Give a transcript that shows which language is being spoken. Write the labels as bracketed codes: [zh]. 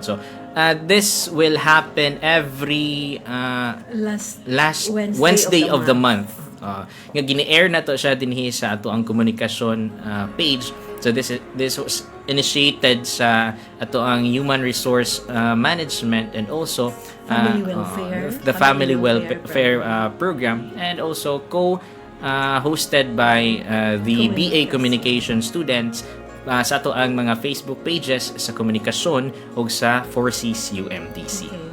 [en] So this will happen every last Wednesday of the month. [ceb] Nga gini-air na to siya dinhi sa ato ang komunikasyon page. [en] So this was initiated [ceb] sa ato ang [en] human resource management and also Family welfare. the family welfare program, and also hosted by the BA Communication students [ceb] sa ato ang mga [en] Facebook pages sa komunikasyon ug sa 4Cs UMTC.